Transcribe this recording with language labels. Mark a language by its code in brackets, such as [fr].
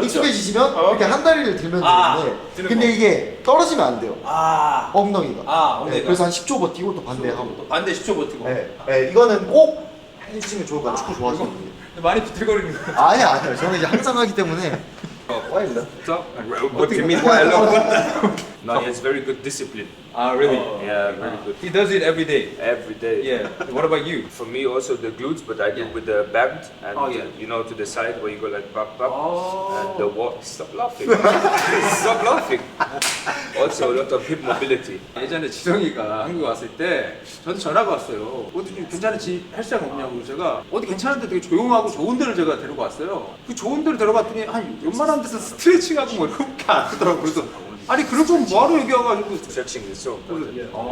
[ko] 익숙해지시면 이렇게 한 다리를 들면 되는데 근데 이게 떨어지면 안 돼요. 엉덩이가. 엉덩이가. 네, 그래서 한 10초 버티고 또 반대하고. 반대 10초 버티고. 네, 이거는 꼭 해주시면 좋을 것 같아요. 축구 좋아하시는 분들. 많이 비틀거리는 거. 아니요. 저는 이제 항상 하기 때문에. [en] So, what do you mean by alone? No, he has very good discipline. Really? Yeah, very good. He does it every day. Every day. Yeah. What about you? For me, also the glutes, but I do with the band and you know, to the side where you go like pop, and the walk. Stop laughing. Stop laughing. Also a lot of hip mobility. [ko] 예전에 지성이가 한국에 왔을 때 저한테 전화가 왔어요. 어디 좀 괜찮은지 헬스장 없냐고. 제가 어디 괜찮은데 되게 조용하고 좋은 데를 제가 데리고 왔어요. 그 좋은 데를 데려갔더니 한 웬만한 데서 스트레칭하고 뭐 이렇게 안 하더라고요. 그래서 아니 그럴 거면 뭐하러 여기 와가지고. [en] Stretching is so important.